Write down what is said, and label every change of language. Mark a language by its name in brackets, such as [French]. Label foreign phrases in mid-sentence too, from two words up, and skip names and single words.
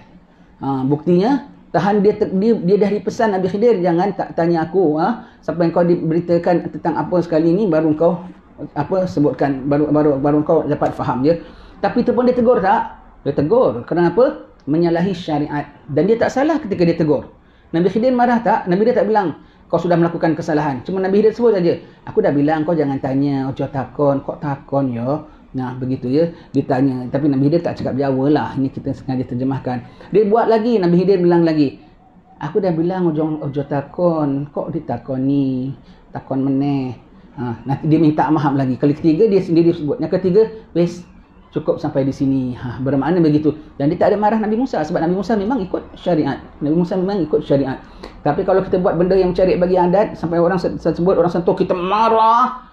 [Malay] Buktinya tahan dia dah dipesan Nabi Khidir, jangan tak tanya aku sampai kau diberitakan tentang apa sekali ni baru kau sebutkan, baru kau dapat faham je. Tapi itu pun dia tegur tak? Dia tegur. Kenapa? Menyalahi syariat. Dan dia tak salah ketika dia tegur. Nabi Khidir marah tak? Nabi dia tak bilang kau sudah melakukan kesalahan. Cuma Nabi Khidir sebut saja, aku dah bilang kau jangan tanya, [Javanese] ojo takon, kok takon ya. [Malay] Nah, begitu ya, ditanya. Tapi Nabi Khidir tak cakap Jawa lah. Ini kita sengaja terjemahkan. Dia buat lagi, Nabi Khidir bilang lagi, aku dah bilang [Javanese] ojo takon, kok ditakoni, takon meneh. [Malay] Nanti dia minta maaf lagi. Kali ketiga dia sendiri sebut. Yang ketiga, wes cukup sampai di sini. Bermakna begitu. Dan dia tak ada marah Nabi Musa sebab Nabi Musa memang ikut syariat. Tapi kalau kita buat benda yang mencari bagi adat sampai orang sebut, orang sentuh, kita marah.